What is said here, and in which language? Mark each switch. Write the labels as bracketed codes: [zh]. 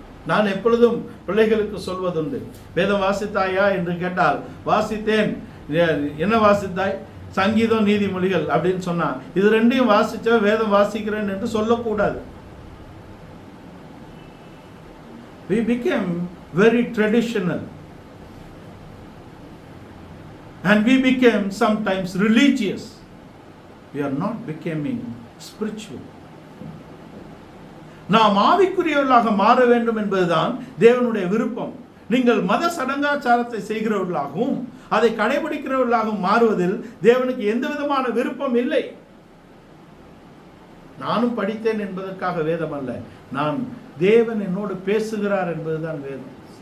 [ta] நான் எப்பொழுதும் பிள்ளைகளுக்கு சொல்வதுண்டு, வேதம் வாசித்தாயா என்று கேட்டால் வாசித்தேன். என்ன வாசித்தாய்? சங்கீதம், நீதிமொழிகள் அப்படின்னு சொன்னா இது 2ஐயும் வாசிச்ச வேதம் வாசிக்கிறேன் என்று சொல்லக்கூடாது. [en] We became very traditional and we became sometimes religious. We are not becoming spiritual. [ta] நாம் ஆவிக்குரியவர்களாக மாற வேண்டும் என்பதுதான் தேவனுடைய விருப்பம். நீங்கள் மத சடங்காச்சாரத்தை செய்கிறவர்களாகவும் அதை கடைபிடிக்கிறவர்களாகவும் மாறுவதில் தேவனுக்கு எந்த விதமான விருப்பம் இல்லை. நானும் படித்தேன் என்பதற்காக வேதம் அல்ல, நான் தேவன் என்னோடு பேசுகிறார் என்பதுதான் வேதம்.